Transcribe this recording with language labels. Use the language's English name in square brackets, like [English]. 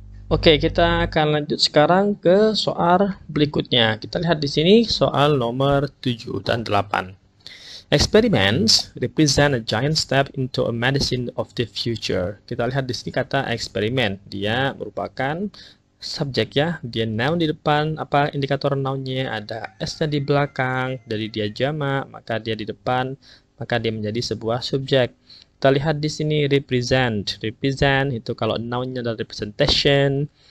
[Indonesian] Oke, kita akan lanjut sekarang ke soal berikutnya. Kita lihat di sini soal nomor 7 dan 8. [English] Experiments represent a giant step into a medicine of the future. [Indonesian] Kita lihat di sini kata eksperimen. Dia merupakan subjek ya. Dia noun di depan, apa indikator nounnya, ada S-nya di belakang, dari dia jamak, maka dia di depan, maka dia menjadi sebuah subjek. Kita lihat di sini represent. Represent itu kalau noun-nya adalah representation.